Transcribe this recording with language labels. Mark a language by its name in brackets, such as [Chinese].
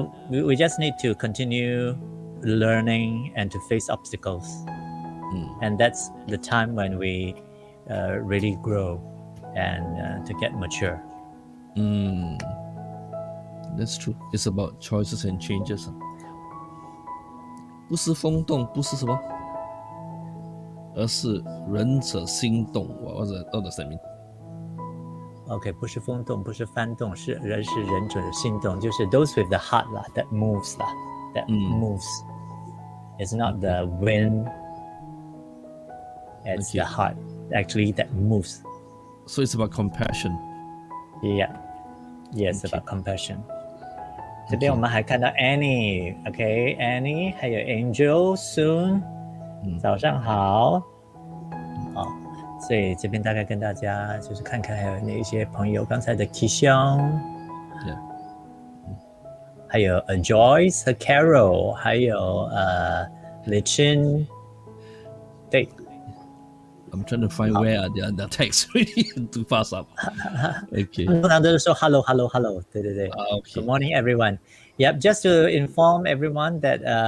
[English] We just need to continue learning and to face obstacles. And that's the time when we really grow and to get mature. That's true. It's about choices and changes. [Chinese] 不是风动，不是什么，而是仁者心动。 [English] What does that mean? [Chinese] OK， 不是风动，不是翻动，是仁者心动，就是 [English] those with the heart [Chinese] 啦 ， [English] that moves [Chinese] 啦 ， [English] that moves. It's not the wind. It's the heart actually that moves. So it's about compassion. Yeah. Yes, about compassion. [Chinese] 这边我们还看到 Annie，OK，Annie， 还有 Angel Soon，早上好。所以这边大概跟大家就是看看还有哪一些朋友，刚才的 Kishon， 还有Joyce 和 Carol， 还有Lichin， 对。 [English] I'm trying to find where are the text really too fast up. Okay. [Chinese] 通常都是说 [English] hello hello hello， [Chinese] 对对对。 [English] Okay. Good morning everyone. Yep, just to inform everyone that